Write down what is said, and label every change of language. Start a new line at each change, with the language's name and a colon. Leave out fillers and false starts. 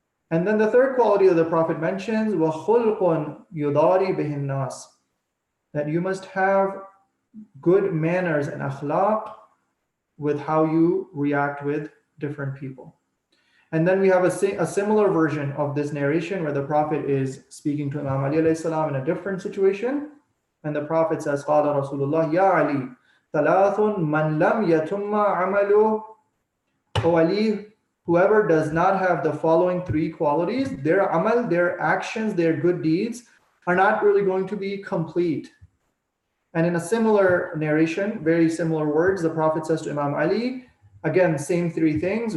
English: And then the third quality that the Prophet mentions,
Arabic: وَخُلْقٌ يُضَارِ بِهِ النَّاسِ,
English: that you must have good manners and akhlaq with how you react with different people. And then we have a similar version of this narration where the Prophet is speaking to Imam Ali alayhi salam in a different situation. And the Prophet says,
Arabic: قَالَ رَسُولُ اللَّهِ يَا عَلِي ثَلَاثٌ مَنْ لَمْ يَتُمَّ عَمَلُهُ.
English: O Ali, whoever does not have the following 3 qualities, their amal, their actions, their good deeds are not really going to be complete. And in a similar narration, very similar words, the Prophet says to Imam Ali, again, same 3 things.